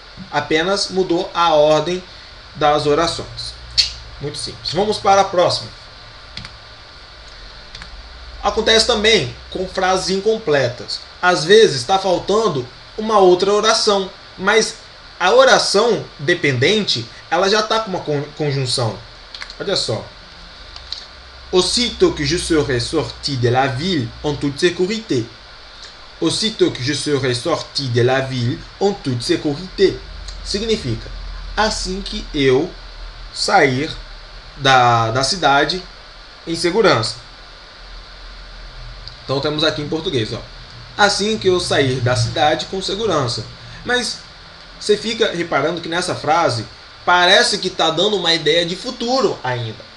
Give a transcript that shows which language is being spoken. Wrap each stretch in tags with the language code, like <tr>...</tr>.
<pt>Apenas mudou a ordem das orações. Muito simples. Vamos para a próxima. Acontece também com frases incompletas. Às vezes está faltando uma outra oração, mas a oração dependente ela já está com uma conjunção. Olha só.</pt> <fr>Aussitôt que je serai sorti de la ville en toute sécurité. Aussitôt que je serai sorti de la ville en toute sécurité.</fr> <pt>Significa, assim que eu sair da cidade em segurança. Então temos aqui em português, ó. Assim que eu sair da cidade com segurança. Mas você fica reparando que nessa frase parece que está dando uma ideia de futuro ainda.</pt>